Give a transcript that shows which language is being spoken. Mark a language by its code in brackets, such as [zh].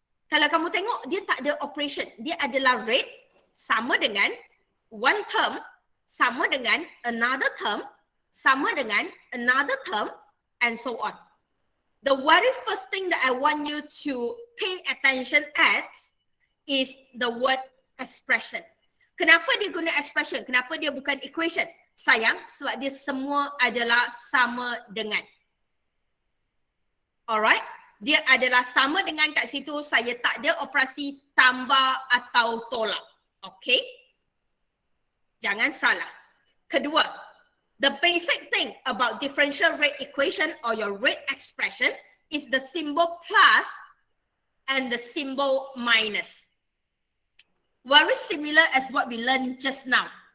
[ms] Kalau kamu tengok, dia tak ada operation. Dia adalah rate sama dengan one term, sama dengan another term, sama dengan another term, [en] and so on. The very first thing that I want you to pay attention at is the word expression. [ms] Kenapa dia guna expression? Kenapa dia bukan equation? Sayang, sebab dia semua adalah sama dengan. Alright? Dia adalah sama dengan kat situ, saya tak ada operasi tambah atau tolak. Okay? Jangan salah. Kedua, [en] the basic thing about differential rate equation or your rate expression is the symbol plus and the symbol minus. Very similar as what we learned just now.